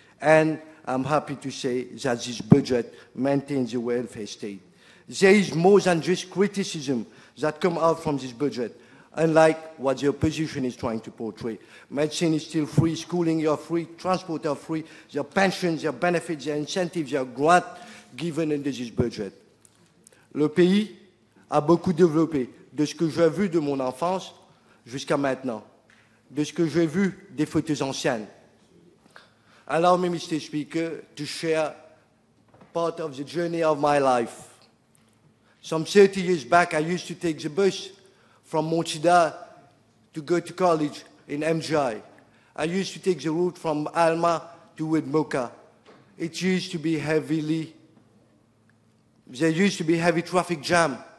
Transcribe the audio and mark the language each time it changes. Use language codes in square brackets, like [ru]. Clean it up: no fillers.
[en] And I'm happy to say that this budget maintains a welfare state. There is more than just criticism that come out from this budget, unlike what the opposition is trying to portray. Medicine is still free, schooling are free, transport are free, their pensions, their benefits, their incentives, their grants given under this budget. [fr] Le pays a beaucoup développé de ce que j'ai vu de mon enfance jusqu'à maintenant, de ce que j'ai vu des photos anciennes. [en] Allow me, Mr. Speaker, to share part of the journey of my life. Some 30 years back, I used to take the bus from Montida to go to college in MGI. I used to take the route from Alma to Wedmoka. It used to be there used to be heavy traffic jam.